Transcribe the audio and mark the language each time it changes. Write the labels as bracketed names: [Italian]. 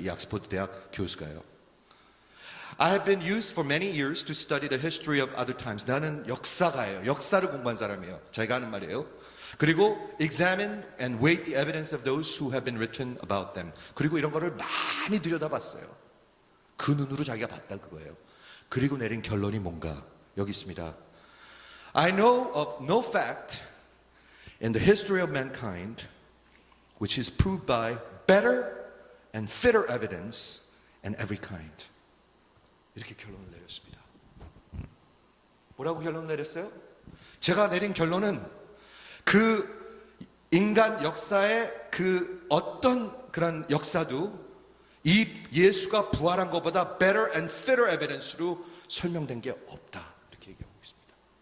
[Korean] 이 옥스퍼드 대학 교수가요. [English] I have been used for many years to study the history of other times. [Korean] 나는 역사가예요. 역사를 공부한 사람이에요. 자기가 하는 말이에요. [English] 그리고 examine and weight the evidence of those who have been written about them. [Korean] 그리고 이런 거를 많이 들여다봤어요. 그 눈으로 자기가 봤다 그거예요. 그리고 내린 결론이 뭔가 여기 있습니다. [English] I know of no fact in the history of mankind which is proved by better and fitter evidence in every kind. [Korean] 이렇게 결론을 내렸습니다. 뭐라고 결론을 내렸어요? 제가 내린 결론은 그 인간 역사의 그 어떤 그런 역사도 이 예수가 부활한 것보다 [English] better and fitter evidence [Korean] 로 설명된 게 없다. 이렇게 얘기하고 있습니다.